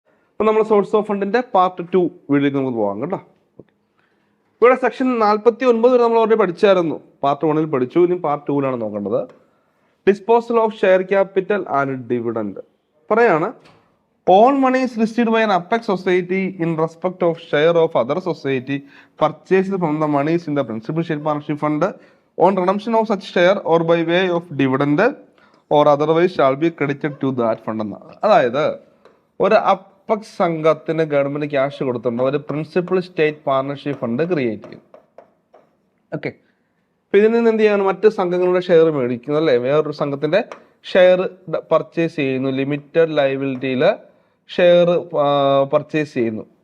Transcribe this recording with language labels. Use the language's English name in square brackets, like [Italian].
[Malayalam] അപ്പോൾ നമ്മൾ source of ഫണ്ടിന്റെ പാർട്ട് 2 വീഡിയോയിലേക്ക് നമുക്ക് പോകാം കേട്ടോ. ഇവിടെ സെക്ഷൻ 49 വരെ നമ്മൾ ഓൾറെഡി പഠിച്ചായിരുന്നു. പാർട്ട് 1 പഠിച്ചു, ഇനി പാർട്ട് 2 നോക്കേണ്ടത്. [English] disposal of share capital and dividend [Malayalam] പറയാണ്. [English] All money is received by an apex society in respect of share of other society purchased from the monies in the principal share partnership fund on redemption of such share or by way of dividend or otherwise shall be credited to that fund [Malayalam] എന്നാണ്. അതായത് ഒരു apex സംഘത്തിന് government cash കൊടുത്തിട്ടുണ്ട്, ഒരു principal state partnership fund create ചെയ്യും. Okay, അപ്പൊ ഇതിൽ നിന്ന് എന്ത് ചെയ്യാണ്? മറ്റ് സംഘങ്ങളുടെ ഷെയർ മേടിക്കുന്നു അല്ലേ, വേറൊരു സംഘത്തിന്റെ ഷെയർ പർച്ചേസ് ചെയ്യുന്നു, ലിമിറ്റഡ് ലയബിലിറ്റിയിൽ ഷെയർ പർച്ചേസ് ചെയ്യുന്നു.